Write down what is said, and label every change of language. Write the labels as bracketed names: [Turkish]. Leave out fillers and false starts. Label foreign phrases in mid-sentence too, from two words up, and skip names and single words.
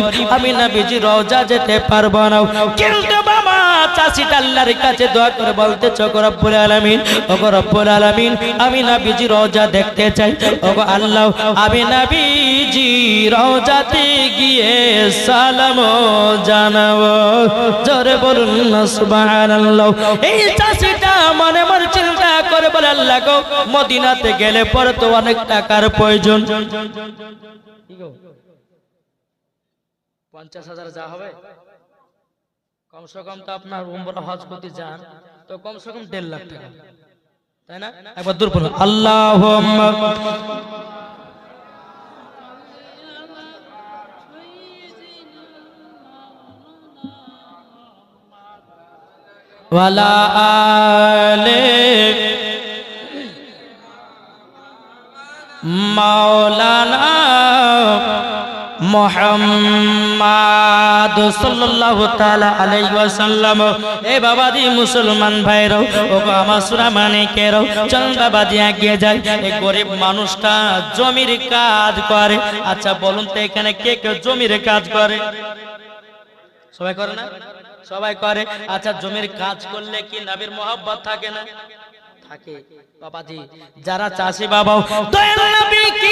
[Bangla] আমি নবীজি রওজা যেতে পারবো না কিন্তু বাবা চাষিটা আল্লাহর কাছে দোয়া করে বলতেছ গো [Arabic] رب العالمين [Bangla] ও গো [Arabic] رب العالمين [Bangla] আমি নবীজি রওজা দেখতে চাই ও গো আল্লাহ আমি নবীজি রওজাতে গিয়ে সালাম জানাবো জোরে বলুন না সুবহানাল্লাহ এই চাষিটা মনে মনে চিন্তা করে বলে আল্লাহ গো মদিনাতে গেলে পরে তো অনেক টাকার প্রয়োজন 50,000 যা হবে কমসে কম তো আপনার উমরা হজ করতে যান তো কমসে কম 1.5 লাখ টাকা তাই না একবার দূর বলুন আল্লাহুম্মা [Arabic] وعلى آل مولانا محمد صلى الله تعالى عليه وسلم يا [Bangla] বাবা দি মুসলমান ভাইরো ও আমার সূরা মানিকেরও চল বাবা জি এগিয়ে যায় এই গরিব মানুষটা জমির কাজ করে আচ্ছা বলুন তো এখানে কে কে জমির কাজ করে সবাই করে না সবাই করে আচ্ছা জমির কাজ করলে কি নবীর মহব্বত থাকে না থাকে বাবাজি যারা চাষি বাবা দয়াল নবী কি